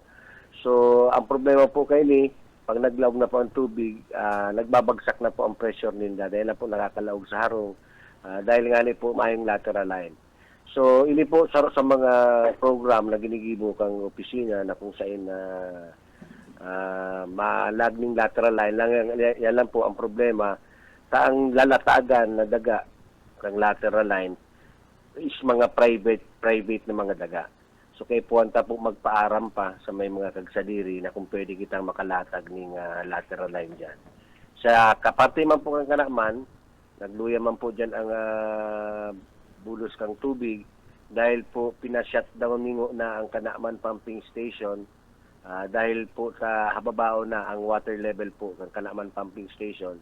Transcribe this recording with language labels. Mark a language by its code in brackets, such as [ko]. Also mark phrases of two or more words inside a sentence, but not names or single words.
[bik] So, ang problema po kayo ni, pag naglaog na po ang tubig, nagbabagsak na po ang pressure ninda dahil na po nakakalaog sa harong, dahil nga ni po mayong [en] lateral line. [bik] So, ini po sa mga program na ginigibo kang opisina na kung saan malagning [en] lateral line [bik] lang, yan lang po ang problema. Ang lalatagan na daga ng [en] lateral line [bik] is mga private na mga daga. So, kay puwanta po magpaaram pa sa may mga kagsadiri na kung pwede kitang makalatag ng [en] lateral line [bik] dyan. Sa kaparte man po ng Kanaman, nagluya man po dyan ang bulos kang tubig dahil po pinashutdown ningo na ang Kanaman Pumping Station dahil po sa hababao na ang [en] water level [bik] po ng Kanaman Pumping Station.